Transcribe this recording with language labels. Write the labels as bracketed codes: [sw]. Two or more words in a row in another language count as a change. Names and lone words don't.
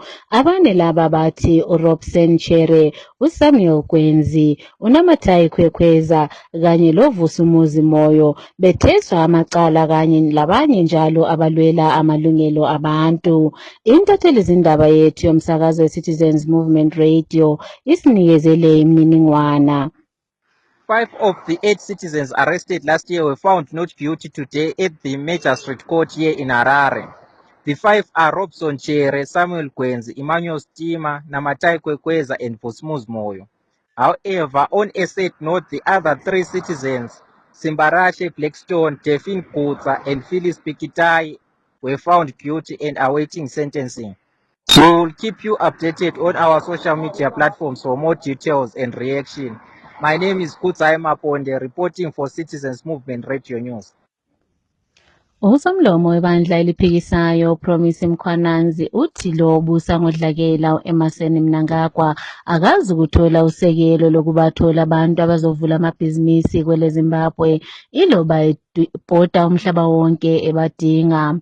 [nd] Abane laba bathi uRobson Chere, uSamuel Gwenzi, uNamathai Khwekhweza kanye loVusumuzi Moyo betheswa amacala kanye labanye njalo abalwela amalungelo abantu. Intatheli zindaba yethu yomsakazo weCitizens Movement Radio isinikezele imininingwana. [en] 5 of the 8 citizens arrested last year were found not guilty today at the Magistrate Court here in Harare. The 5 are Robson Chere, Samuel Gwenzi, Emmanuel Stima, Namathai Khwekhweza and Vusumuzi Moyo. However, on a sad note, the other 3 citizens, Simbarashe Blackstone, Delphine Kutsa and Phyllis Pikitai, were found guilty and awaiting sentencing. We will keep you updated on our social media platforms for more details and reaction. My name is Kutsai Maponde, reporting for Citizens Movement Radio News. [nd] Usomlomo webandla eliphikisayo Promise Mkhwananzi uthi lo obusa ngodlakela Emerson Mnangagwa akazi ukuthola usekelo lokubathola abantu abazovula amabhizinisi kwele Zimbabwe iloba ebhoda umhlaba wonke ebadinga.